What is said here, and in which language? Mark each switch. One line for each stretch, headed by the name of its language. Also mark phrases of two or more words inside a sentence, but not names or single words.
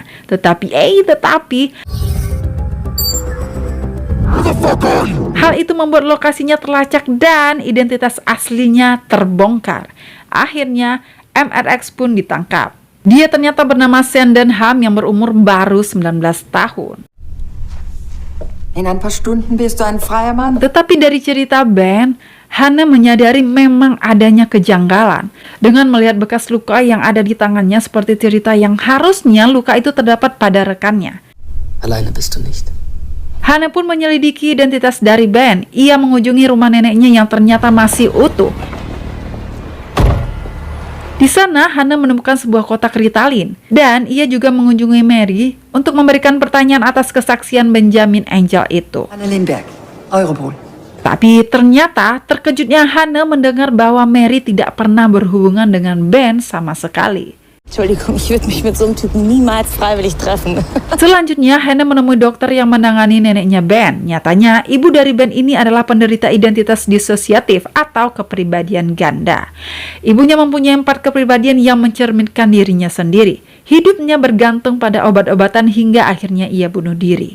Indonesian: Tetapi hal itu membuat lokasinya terlacak dan identitas aslinya terbongkar. Akhirnya MRX pun ditangkap. Dia ternyata bernama Sven Denham yang berumur baru 19 tahun.
German: In ein paar Stunden bist du ein freier Mann.
Indonesian: Tetapi dari cerita Ben, Hanne menyadari memang adanya kejanggalan. Dengan melihat bekas luka yang ada di tangannya seperti cerita yang harusnya luka itu terdapat pada rekannya.
German: Alleine bist du nicht.
Indonesian: Hana pun menyelidiki identitas dari Ben. Ia mengunjungi rumah neneknya yang ternyata masih utuh. Di sana, Hana menemukan sebuah kotak Ritalin, dan ia juga mengunjungi Mary untuk memberikan pertanyaan atas kesaksian Benjamin Angel itu. Anne Lindberg, Europol. Tapi ternyata terkejutnya Hana mendengar bahwa Mary tidak pernah berhubungan dengan Ben sama sekali.
German: Entschuldigung, ich würde mich mit so einem Typen niemals freiwillig treffen.
Indonesian: Selanjutnya, Hana menemui dokter yang menangani neneknya Ben. Nyatanya, ibu dari Ben ini adalah penderita identitas disosiatif atau kepribadian ganda. Ibunya mempunyai 4 kepribadian yang mencerminkan dirinya sendiri. Hidupnya bergantung pada obat-obatan hingga akhirnya ia bunuh diri.